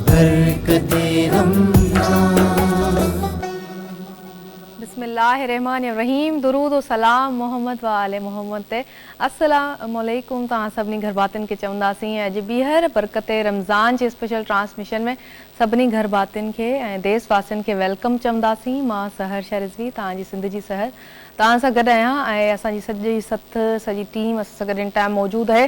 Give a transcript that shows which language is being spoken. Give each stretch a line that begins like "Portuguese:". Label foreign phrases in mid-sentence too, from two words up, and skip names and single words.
Sindhi: बरकते रमज़ान। बिस्मिल्लाहिर्रहमानिर्रहीम। दुरूद व सलाम मोहम्मद व आले मोहम्मद ते।
Arabic: السلام عليكم.
Sindhi: तव्हां सभिनी घर भातियुनि खे चवंदासीं अॼु ॿीहर बरकते रमज़ान जे
English: special transmission
Sindhi: में सभिनी घर भातियुनि खे ऐं देशवासियुनि खे वेलकम चवंदासीं। मां सहर शाह रिज़वी, तव्हांजी सिंध जी सहर, तव्हां सां गॾु आहियां ऐं असांजी सॼी टीम असां सां गॾु हिन टाइम मौजूदु आहे।